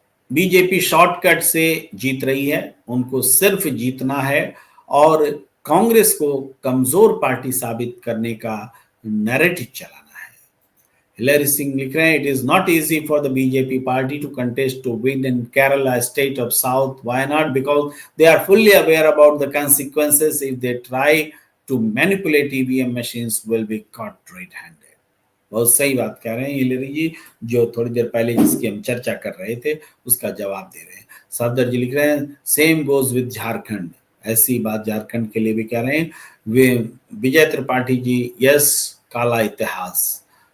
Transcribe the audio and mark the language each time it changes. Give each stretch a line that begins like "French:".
Hindi: BJP shortcut से जीत रही है, उनको सिर्फ जीतना है और कांग्रेस को कमजोर पार्टी साबित करने का नैरेटिव चलाना है। हिलेरी सिंह लिख रहे हैं,
English: It is not easy for the BJP party to contest to win in Kerala state of south. Why not? Because they are fully aware about the consequences if they try to manipulate EVM machines will be caught red-handed।
Hindi: बहुत सही बात कह रहे हैं Hillary जी, जो थोड़ी देर पहले जिसकी हम चर्चा कर रहे थे उसका जवाब दे रहे हैं। सफदर जी लिख रहे हैं,
English: same goes with
Hindi: झारखंड। ऐसी बात झारखंड के लिए भी कह रहे हैं। वे विजय त्रिपाठी जी, यस काला इतिहास।